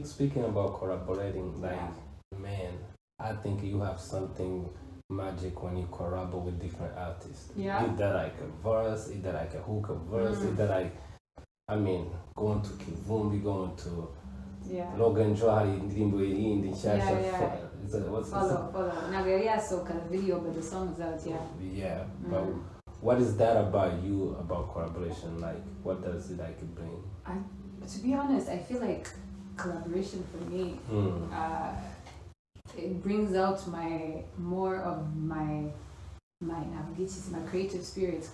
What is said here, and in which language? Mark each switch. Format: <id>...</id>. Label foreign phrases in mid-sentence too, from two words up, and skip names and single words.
<en>Speaking about collaborating, man, I think you have something magic when you collaborate with different artists. Yeah. Either like a verse, either like a hook, a verse, either like, going to Kivumbi, going to Logan Johari,</en> <rn>indirimbo yindi nshasha.</rn> <en>Follow. Nagaria soka video, but the song is out, Yeah, but what is that about you, about collaboration? Like, what does it bring? To be honest, I feel like collaboration for me, it brings out more of my creative spirits.</en>